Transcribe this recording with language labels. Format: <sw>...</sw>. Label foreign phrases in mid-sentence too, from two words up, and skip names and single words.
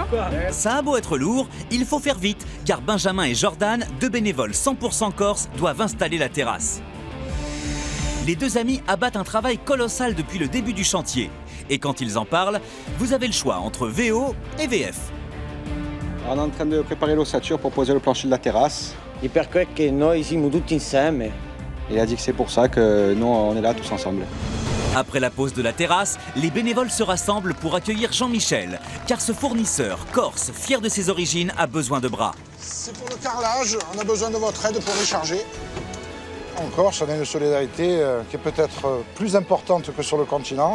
<fr>Ça a beau être lourd, il faut faire vite, car Benjamin et Jordan, deux bénévoles 100% corse, doivent installer la terrasse. Les deux amis abattent un travail colossal depuis le début du chantier. Et quand ils en parlent, vous avez le choix entre VO et VF. On est en train de préparer l'ossature pour poser le plancher de la terrasse.</fr> <it>Et perché che noi siamo tutti insieme.</it> <fr>Il a dit que c'est pour ça que nous, on est là tous ensemble. Après la pose de la terrasse, les bénévoles se rassemblent pour accueillir Jean-Michel, car ce fournisseur corse, fier de ses origines, a besoin de bras. C'est pour le carrelage, on a besoin de votre aide pour recharger. En Corse, on a une solidarité qui est peut-être plus importante que sur le continent.</fr>